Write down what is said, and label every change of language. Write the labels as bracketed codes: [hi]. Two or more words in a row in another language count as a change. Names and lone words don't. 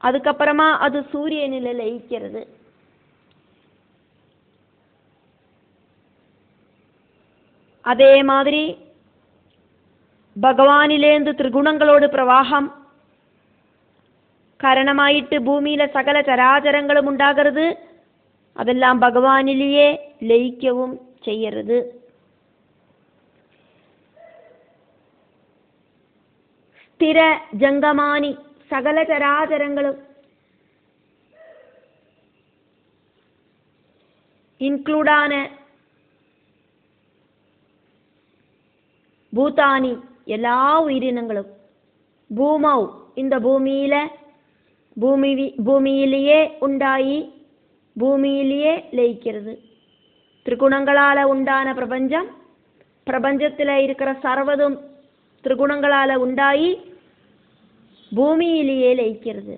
[ta] அதுக்கப்புறமா அது சூரியனில் லயிக்கிறது. அதே மாதிரி பகவானிலேந்து திரிகுணங்களோடு பிரவாகம் காரணமாயிட்டு பூமியில சகல சராச்சரங்களும் உண்டாகிறது. அதெல்லாம் பகவானிலேயே லயிக்கவும் செய்யறது. [sa] സ്ഥിര ജംഗമാനി [ml] സകല ചരാചരങ്ങളും ഇൻക്ലൂഡാണ് ഭൂതാനി എല്ലാ ഉയിരിനങ്ങളും ഭൂമൗ [ta] இந்த பூமியிலேயே உண்டாயி பூமியிலேயே லயிக்கிறது. திரிகுணங்களால உண்டான பிரபஞ்சம், பிரபஞ்சத்தில் இருக்கிற சர்வதும் திரிகுணங்களால உண்டாயி பூமியிலேயே லயிக்கிறது.